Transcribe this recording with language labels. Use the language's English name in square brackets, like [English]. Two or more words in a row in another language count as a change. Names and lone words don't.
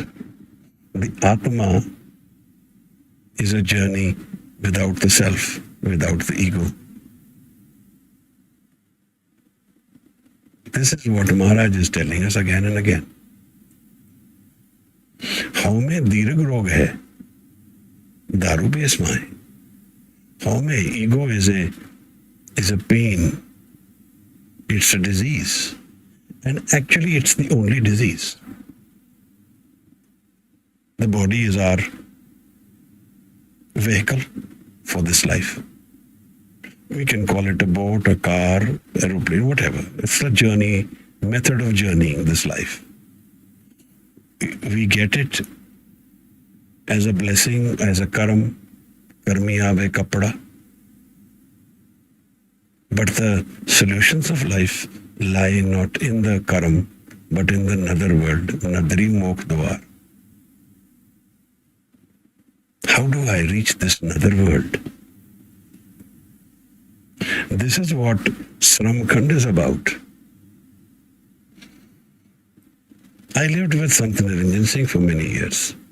[English] The Atma is a journey without the self, without the ego. This is what Maharaj is telling us again and again. [Punjabi] ਹਉਮੈ ਦੀਰਘ ਰੋਗ ਹੈ ਦਾਰੂ ਭੀ ਇਸੁ ਮਾਹਿ. [English] How mein ego is a pain, it's a disease. And actually it's the only disease. The body is our vehicle for this life. We can call it a boat, a car, aeroplane, whatever. It's a journey, method of journeying this life. We get it as a blessing, as a karam, [Punjabi] ਕਰਮੀ ਆਵੈ ਕਪੜਾ. [English] But the solutions of life lie not in the karam, but in the nether world, [Punjabi] ਨਦਰੀ ਮੋਖੁ ਦੁਆਰੁ. [English] How do I reach this nether world? This is what Sramkhand is about. I lived with Sant Niranjan Singh for many years.